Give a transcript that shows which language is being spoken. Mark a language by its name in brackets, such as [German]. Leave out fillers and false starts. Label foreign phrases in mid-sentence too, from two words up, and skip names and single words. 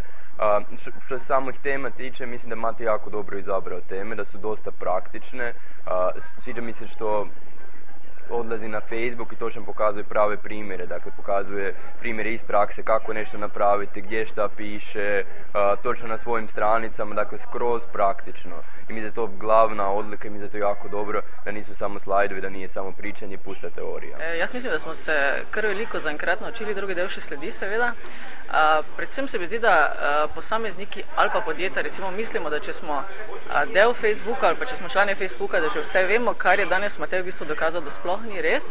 [Croatian] Što se samih tema tiče, mislim da Matej jako dobro izabrao teme, da su dosta praktične, sviđa mi se što odlazi na Facebook i točno pokazuje prave primjere, dakle pokazuje primjere iz prakse, kako nešto napraviti, gdje šta piše, točno na svojim stranicama, dakle skroz praktično. I mislim da je to glavna odlika i mislim da je to jako dobro, da nisu samo slajdovi, da nije samo pričanje i pusta teorija. [Slovenian] Jaz mislim, da smo se kar veliko zaenkrat naučili, drugi del še sledi seveda. Predvsem se mi zdi, da posamezniki ali pa podjetja recimo mislimo, da če smo del Facebooka ali pa če smo člani Facebooka, da že vse vemo, kar je danes Matej v bistvu dokazal, da sploh ni res.